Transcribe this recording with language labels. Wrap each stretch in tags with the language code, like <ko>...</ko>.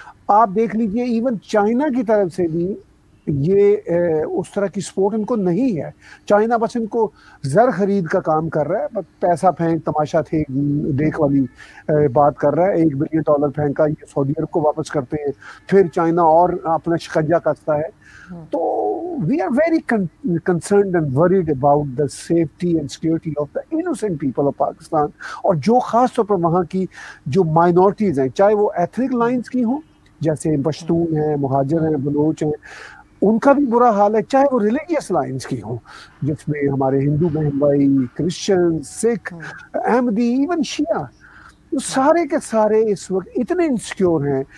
<hi>आप देख लीजिए, इवन चाइना की तरफ से भी ये उस तरह की सपोर्ट इनको नहीं है। चाइना बस इनको जर खरीद का काम कर रहा है, बस पैसा फेंक, तमाशा थे देख वाली बात कर रहा है। $1 बिलियन फेंका, ये सऊदी अरब को वापस करते हैं, फिर चाइना और अपना शिकंजा कसता है।</hi> <en>तो we are very concerned and worried about the safety and security of the innocent people of Pakistan।</en> <hi>और जो खास तौर पर वहाँ की जो माइनॉरिटीज हैं, चाहे वो एथनिक लाइंस की हों, जैसे पश्तून हैं, मुहाजिर हैं, बलोच हैं, उनका भी बुरा हाल है, चाहे वो रिलीजियस लाइंस की हो, जिसमें हमारे हिंदू बहन भाई, क्रिश्चियन, सिख, अहमदी, इवन शिया, तो सारे के सारे इस वक्त इतने इंसिक्योर हैं।</hi>